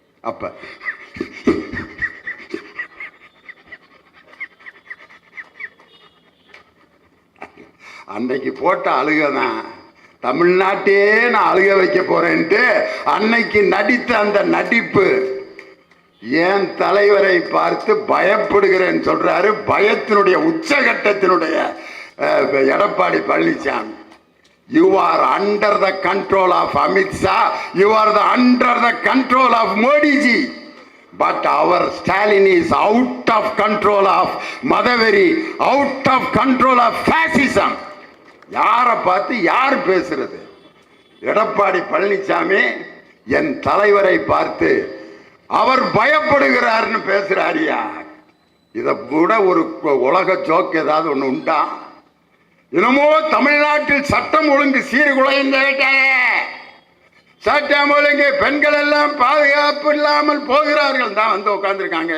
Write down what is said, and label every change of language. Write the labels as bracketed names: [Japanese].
[Tamil] அப்ப அன்னைக்கு போட்ட அழுகதான் தமிழ்நாட்டே நான் அழுக வைக்க போறேன்ட்டு அன்னைக்கு நடித்த அந்த நடிப்பு. ஏன் தலைவரை பார்த்து பயப்படுகிறேன்னு சொல்றாரு. பயத்தினுடைய உச்சகட்டத்தினுடைய Edappadi Palaniswami. [English] You are under the control of Amit Shah. You are under the control of Modi ji. But our Stalin is out of control of Madhaveri, out of control of fascism. [Tamil] யாரை பார்த்து யார் பேசுறது? எடப்பாடி பழனிசாமி என் தலைவரை பார்த்து அவர் பயப்படுகிறார்னு பேசுறாரியா? இதை விட ஒரு உலக ஜோக் ஏதாவது ஒன்று உண்டா? என்னமோ தமிழ்நாட்டில் சட்டம் ஒழுங்கு சீர்குலைந்து விட்டது, சட்டம் ஒழுங்கு, பெண்கள் எல்லாம் பாதுகாப்பு இல்லாமல் போகிறார்கள் தான் வந்து உட்காந்துருக்காங்க.